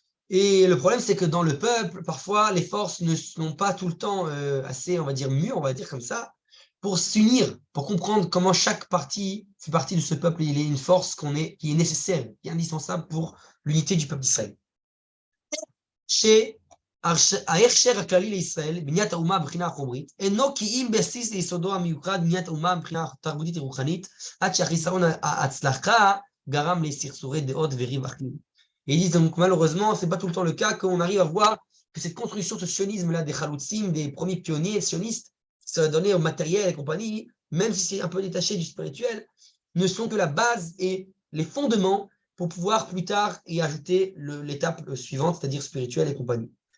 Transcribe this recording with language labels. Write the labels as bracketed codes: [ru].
[fr] Et le problème, c'est que dans le peuple, parfois, les forces ne sont pas tout le temps assez, on va dire, mûres, on va dire comme ça, pour s'unir, pour comprendre comment chaque partie fait partie de ce peuple. Il est une force qui est nécessaire, qui est indispensable pour l'unité du peuple d'Israël. [he] ההכשר הכללי לישראל, בניית האומה מבחינה החומרית, אינו כי אם בסיס ליסודו המיוחד בניית האומה מבחינה תרבותית ורוחנית, עד שהחיסרון ההצלחה גרם לסכסוכי דעות וריב אחים. [fr] Et ils disent donc malheureusement, ce n'est pas tout le temps le cas, qu'on arrive à voir que cette construction, ce sionisme-là, des chaloutzim, des premiers pionniers sionistes, ça va donner au matériel et compagnie, même si c'est un peu détaché du spirituel, ne sont que la base et les fondements pour pouvoir plus tard y ajouter l'étape suivante, c'est-à-dire spirituelle et compagnie.